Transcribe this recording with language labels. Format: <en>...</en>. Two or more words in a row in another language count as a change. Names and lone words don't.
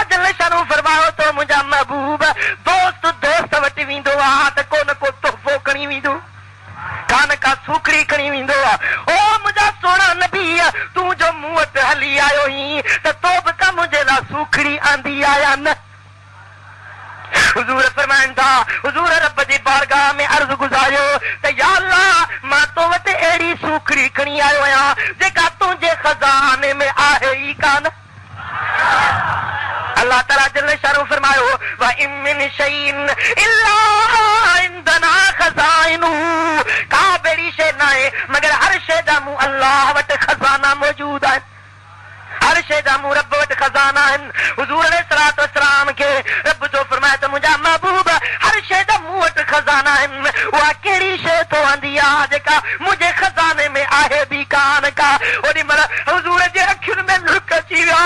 <ar>جل شأنه</ar> <sd>फरमायो तो मुंहिंजा महबूब दोस्त वटि वेंदो आहे त को न को तोहफ़ो खणी वेंदो कान का सूखड़ी खणी वेंदो आहे ओ मुंहिंजा सोना नबी तूं जो मूं वटि हली आयो ही त तो बि का मुंहिंजे लाइ सूखड़ी आंदी आया न हुजूर फरमाइनि था हुजूर रब जी बारगाह में अर्ज़ गुज़ारियो त या अल्लाह मां तो वटि अहिड़ी सूखड़ी खणी आयो आहियां जेका तुंहिंजे खज़ाने में आहे ई कान अल्लाह ताला</sd> <ar>جل شأنه</ar> <sd>फरमायो</sd> <ar>وإن من شيء إلا عندنا خزائنه</ar> <sd>का बेड़ी शइ न आहे मगर हर शइ जा मूं अल्लाह वटि खज़ाना मौजूद आहिनि हर शइ जा मूं रब वटि खज़ाना आहिनि हुजूर</sd> <ar>عليه الصلاة والسلام</ar> <sd>खे रब जो फरमाए त मुंहिंजा महबूब हर शइ जा मूं वटि खज़ाना आहिनि उहा कहिड़ी शइ तो आंदी आहे जेका मुंहिंजे खज़ाने में आहे बि कान का ओॾी महिल हुजूर जे अखियुनि में लुक अची विया</sd>